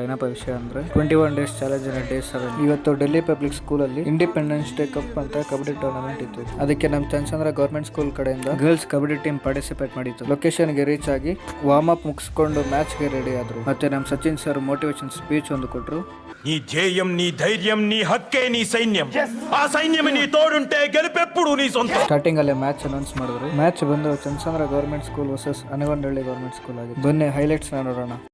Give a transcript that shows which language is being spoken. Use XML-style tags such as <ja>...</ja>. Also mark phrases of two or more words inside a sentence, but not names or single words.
<kn>ಏನಪ್ಪ ವಿಷಯ ಅಂದ್ರೆ 21</kn> <en>days challenge day</en> <kn>7 ಇವತ್ತು ಡೆಲ್ಲಿ ಪಬ್ಲಿಕ್ ಸ್ಕೂಲ್ ಅಲ್ಲಿ ಇಂಡಿಪೆಂಡೆನ್ಸ್ ಡೇ ಕಪ್ ಅಂತ ಕಬಡ್ಡಿ ಟೂರ್ನಮೆಂಟ್ ಇತ್ತು. ಅದಕ್ಕೆ ನಮ್ಮ ಚಂದ್ರಚಂದ್ರ ಗವರ್ಮೆಂಟ್ ಸ್ಕೂಲ್ ಕಡೆಯಿಂದ</kn> <en>girls kabaddi team participate</en> <kn>ಮಾಡಿತ್ತು. ಲೊಕೇಶನ್ ಗೆ ರೀಚ್ ಆಗಿ</kn> <en>warm up</en> <kn>ಮುಗಿಸ್ಕೊಂಡು ಮ್ಯಾಚ್ ಗೆ ರೆಡಿ ಆದ್ರು. ಮತ್ತೆ ನಮ್ಮ ಸಚಿನ್ ಸರ್</kn> <en>motivation speech</en> <kn>ಒಂದು ಕೊಟ್ರು.</kn> <te>నీ ధ్యేయం, నీ ధైర్యం, నీ హక్కే నీ సైన్యం. ఆ సైన్యం నీ తోడుంటే గెలుపెప్పుడు నీ సొంత.</te> <kn>ಸ್ಟಾರ್ಟಿಂಗ್ ಅಲ್ಲೇ</kn> <en>match announce</en> <kn>ಮಾಡಿದ್ರು. ಮ್ಯಾಚ್ ಬಂದು ಚಂದ್ರಚಂದ್ರ ಗವರ್ಮೆಂಟ್ ಸ್ಕೂಲ್ ವರ್ಸಸ್ ಅನಗೊಂಡಳ್ಳಿ ಗವರ್ಮೆಂಟ್ ಸ್ಕೂಲ್ ಆಗಿದೆ. ಬನ್ನಿ ಹೈಲೈಟ್ಸ್ ನೋಡೋಣ.</kn>